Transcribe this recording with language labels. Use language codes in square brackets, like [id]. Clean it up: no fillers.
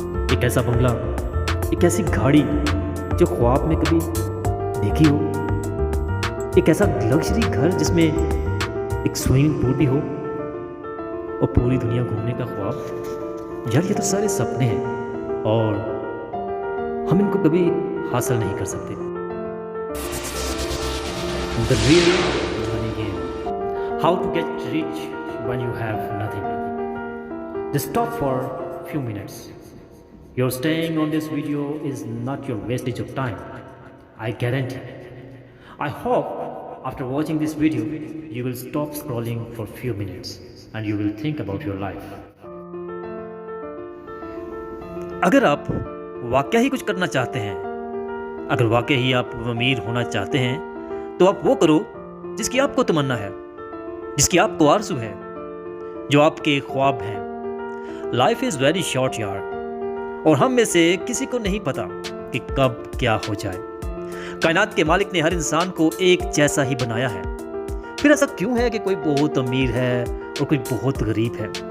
[ur] ایک ایسا بنگلہ، ایک ایسی گاڑی جو خواب میں کبھی دیکھی ہو، ایک ایسا لگژری گھر جس میں ایک سوئمنگ پول بھی ہو اور پوری دنیا گھومنے کا خواب، یار یہ تو سارے سپنے ہیں اور ہم ان کو کبھی حاصل نہیں کر سکتے۔ [en] The real money game. How to get rich when you have nothing. Just stop for a few minutes. Your staying on this video is not your wastage of time. I guarantee. I hope after watching this video, you will stop scrolling for a few minutes and you will think about your life. [ur] اگر آپ واقعہ ہی کچھ کرنا چاہتے ہیں، اگر واقعہ ہی آپ امیر ہونا چاہتے ہیں، تو آپ وہ کرو جس کی آپ کو تمنا ہے، جس کی آپ کو آرزو ہے، جو آپ کے خواب ہیں۔ [en] life is very short [ur] یار، اور ہم میں سے کسی کو نہیں پتا کہ کب کیا ہو جائے۔ کائنات کے مالک نے ہر انسان کو ایک جیسا ہی بنایا ہے، پھر ایسا کیوں ہے کہ کوئی بہت امیر ہے اور کوئی بہت غریب ہے؟